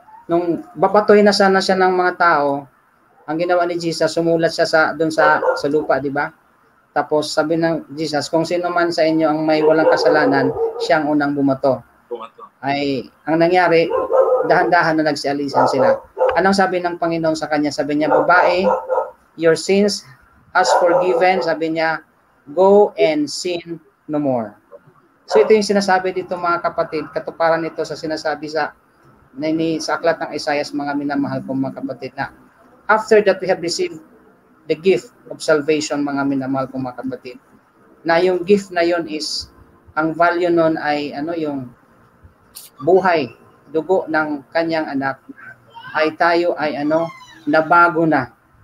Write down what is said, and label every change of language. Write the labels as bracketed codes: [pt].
[tl] Nung babatoy na sana siya ng mga tao, ang ginawa ni Jesus, sumulat siya doon sa lupa, 'di ba? Tapos sabi ng Jesus, kung sino man sa inyo ang may walang kasalanan, siya ang unang bumato. Ay, ang nangyari, dahan-dahan na nagsialisan sila. Anong sabi ng Panginoon sa kanya? Sabi niya, babae, [en] your sins has forgiven. [tl] Sabi niya, [en] go and sin no more. [tl] So ito yung sinasabi dito mga kapatid, katuparan nito sa sinasabi sa aklat ng Isaiah, mga minamahal kong mga kapatid, na [en] after that we have received the gift of salvation, [tl] mga minamahal kong mga kapatid, na yung gift na yon is, ang value nun ay yung buhay, dugo ng kanyang anak, ay tayo ay nabago na.